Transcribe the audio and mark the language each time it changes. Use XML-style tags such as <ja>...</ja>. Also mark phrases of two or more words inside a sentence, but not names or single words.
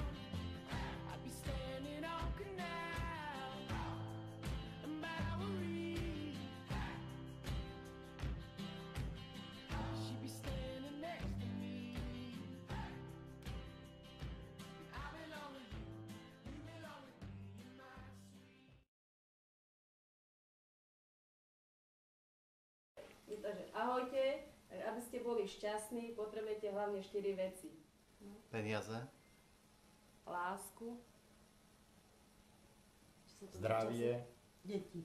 <en>I'd be standing on Canal and Bowery. She'd be standing next to me. I belong with you, you belong with me, you're my sweet.</en> <sk>Takže ahojte, aby ste boli šťastní, potrebujete hlavne 4 veci. Peniaze, Lásku. Zdravie. Deti.</sk>